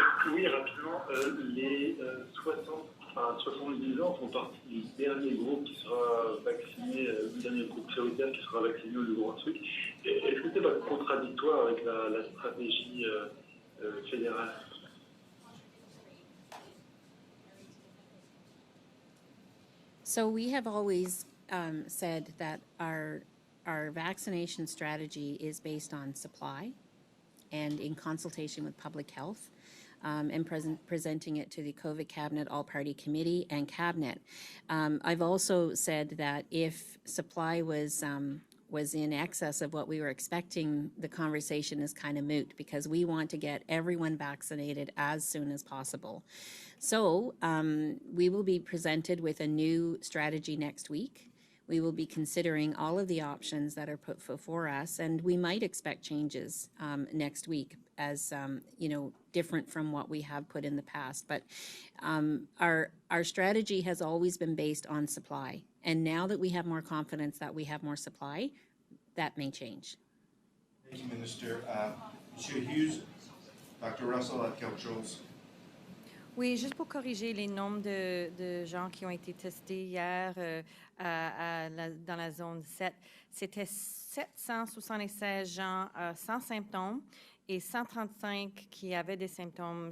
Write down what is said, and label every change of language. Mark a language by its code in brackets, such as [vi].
[fr] Oui, rapidement, les 70 ans font partie du dernier groupe qui sera vacciné, le dernier groupe prioritaire qui sera vacciné au Nouveau-Brunswick. Est-ce que c'est pas contradictoire avec la stratégie fédérale? [en] So we have always said that our vaccination strategy is based on supply and in consultation with public health, and presenting it to the COVID Cabinet All-Party Committee and Cabinet. I've also said that if supply was in excess of what we were expecting, the conversation is kind of moot because we want to get everyone vaccinated as soon as possible. So we will be presented with a new strategy next week. We will be considering all of the options that are put before us, and we might expect changes next week as, different from what we have put in the past. But our strategy has always been based on supply. And now that we have more confidence that we have more supply, that may change. Thank you, Minister. Monsieur Hughes, Dr. [fr] Russell a quelque chose. Oui, juste pour corriger les nombres de gens qui ont été testés hier dans la zone 7, c'était 776 gens sans symptômes et 135 qui avaient des symptômes.